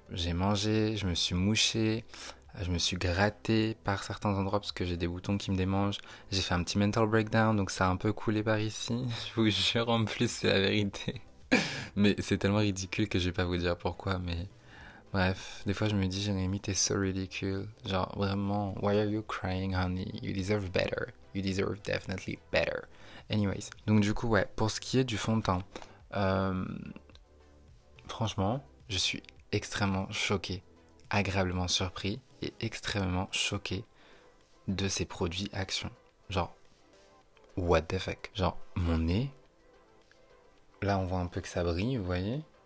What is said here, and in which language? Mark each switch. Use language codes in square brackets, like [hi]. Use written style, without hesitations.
[fr] J'ai mangé, je me suis mouché, je me suis gratté par certains endroits parce que j'ai des boutons qui me démangent. J'ai fait un petit [en] mental breakdown, [fr] donc ça a un peu coulé par ici. Je vous jure, en plus c'est la vérité. Mais c'est tellement ridicule que je vais pas vous dire pourquoi, mais... Bref, des fois je me dis, Jérémy, t'es so ridicule. [en] Genre vraiment, why are you crying, honey? You deserve better. You deserve definitely better. [fr] Anyways, donc du coup, ouais, pour ce qui est du fond de teint, franchement, je suis extrêmement choqué, agréablement surpris et extrêmement choqué de ces produits Action. Genre, [en] what the fuck? [fr] Genre, mon nez, là on voit un peu que ça brille, vous voyez?